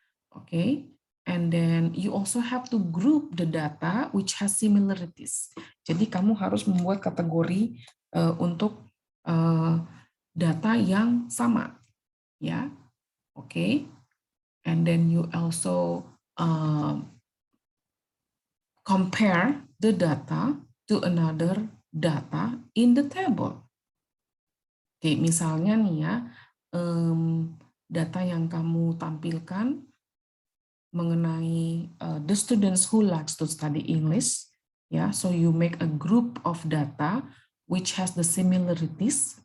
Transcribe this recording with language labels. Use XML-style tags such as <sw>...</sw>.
<en>Okay, and then you also have to group the data which has similarities.</en> <id>Jadi kamu harus membuat kategori untuk data yang sama, ya.</id> <en>Okay, and then you also compare the data to another data in the table.</en> <id>Oke, misalnya nih ya, data yang kamu tampilkan mengenai</id> <en>the students who likes to study English, ya, so you make a group of data which has the similarities.</en>